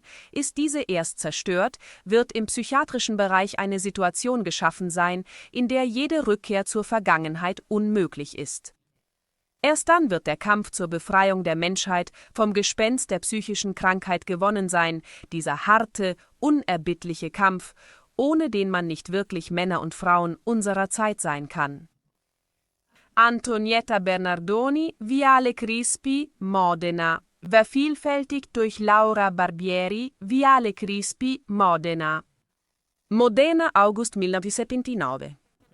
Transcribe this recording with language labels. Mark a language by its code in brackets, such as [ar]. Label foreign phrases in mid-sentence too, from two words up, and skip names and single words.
[de] Ist diese erst zerstört, wird im psychiatrischen Bereich eine Situation geschaffen sein, in der jede Rückkehr zur Vergangenheit unmöglich ist. Erst dann wird der Kampf zur Befreiung der Menschheit vom Gespenst der psychischen Krankheit gewonnen sein, dieser harte, unerbittliche Kampf, ohne den man nicht wirklich Männer und Frauen unserer Zeit sein kann. Antonietta Bernardoni, Viale Crispi, Modena. Vervielfältigt durch Laura Barbieri, Viale Crispi, Modena. Modena, August 1979.